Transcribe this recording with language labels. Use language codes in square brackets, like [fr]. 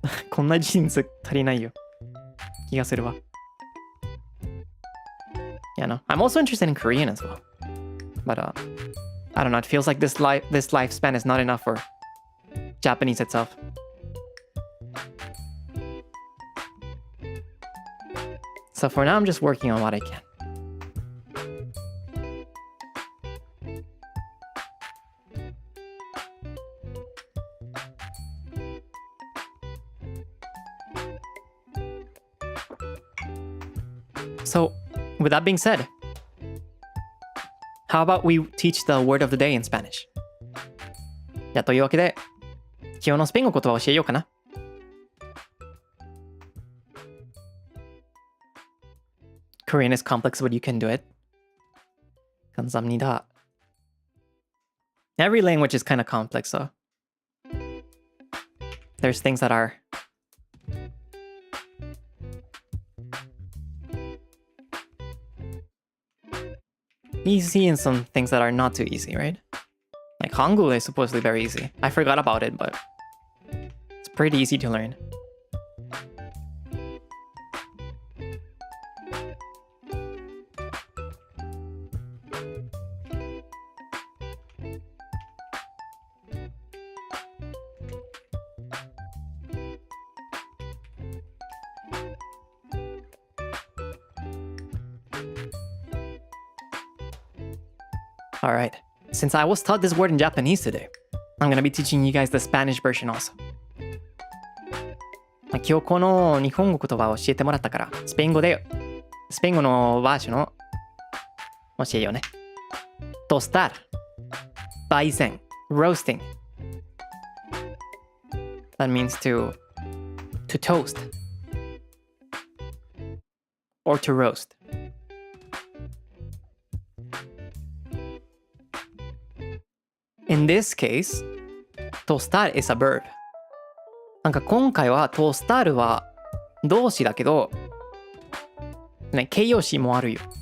[ja] こんな人生足りないよ。気がするわ。 [en] Yeah, no. I'm also interested in Korean as well. But I don't know, it feels like this lifespan is not enough for Japanese itself. So for now, I'm just working on what I can. So, with that being said, how about we teach the word of the day in Spanish? [ja] じゃあというわけで、今日のスペイン語言葉を教えようかな。 [en] Korean is complex, but you can do it. [ko] 감사합니다. [en] Every language is kind of complex, so there's things that are easy and some things that are not too easy, right? Like Hangul is supposedly very easy. I forgot about it, but it's pretty easy to learn. Alright, since I was taught this word in Japanese today, I'm gonna be teaching you guys the Spanish version also. [ja] 今日この日本語言葉を教えてもらったから、スペイン語のバージョンを教えようね。 [en] Tostar, 焙煎, roasting. That means to toast or to roast. In this case, tostar is a verb. [ja] なんか今回はtostarは動詞だけど、ね、形容詞もあるよ。